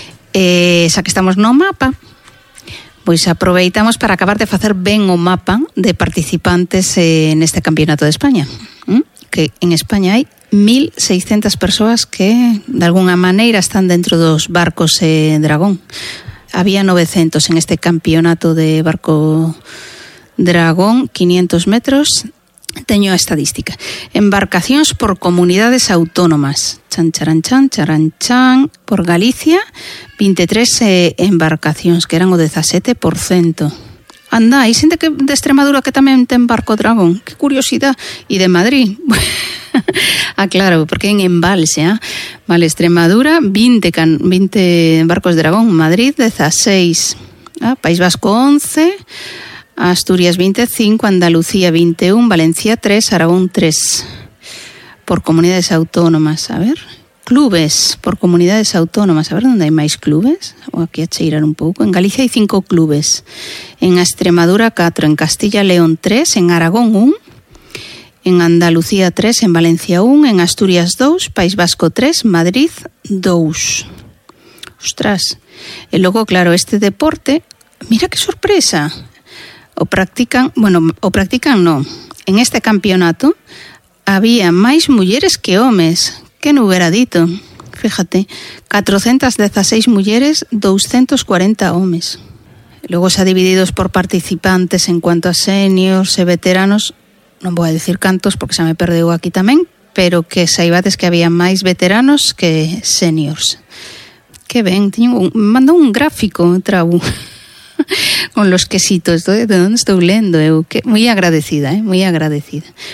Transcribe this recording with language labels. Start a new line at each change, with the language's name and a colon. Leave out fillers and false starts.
Galician: Xa que estamos no mapa, pois aproveitamos para acabar de facer ben o mapa de participantes neste campeonato de España. Que en España hai 1.600 persoas que, de alguna maneira, están dentro dos barcos dragón. Había 900 en este campeonato de barco dragón, 500 metros. Teño a estadística. Embarcacións por comunidades autónomas. Chan, charan, chan, charan, chan. Por Galicia, 23 embarcacións, que eran o 17%. Anda, e xente que de Extremadura que tamén ten barco dragón. Que curiosidade. E de Madrid. Ah, claro, porque en embalse, ¿eh? Vale, Extremadura, 20 barcos dragón. Madrid, 16. ¿Eh? País Vasco, 11. Asturias 25, Andalucía 21, Valencia 3, Aragón 3. Por comunidades autónomas, a ver. Clubes, por comunidades autónomas, a ver
Spanish: dónde hay
Galician: máis clubes. O aquí a cheirar un pouco. En Galicia hai 5 clubes. En Extremadura 4, en Castilla León 3, en Aragón 1, en Andalucía 3, en Valencia 1, en Asturias 2, País Vasco 3, Madrid 2. Ostras. E logo, claro, este deporte, mira que sorpresa. O practican non. En este campeonato había máis mulleres que homes. Que non hubiera dito. Fíjate, 416 mulleres, 240 homes. Logo se ha dividido por participantes en cuanto a seniors e veteranos. Non vou a decir cantos porque xa me perdeu aquí tamén, pero que saibades que había máis veteranos que seniors. Que ben, mandou un gráfico, Trabu.
Spanish: Con los quesitos, ¿de dónde estoy leyendo? Muy agradecida, ¿eh? Muy agradecida.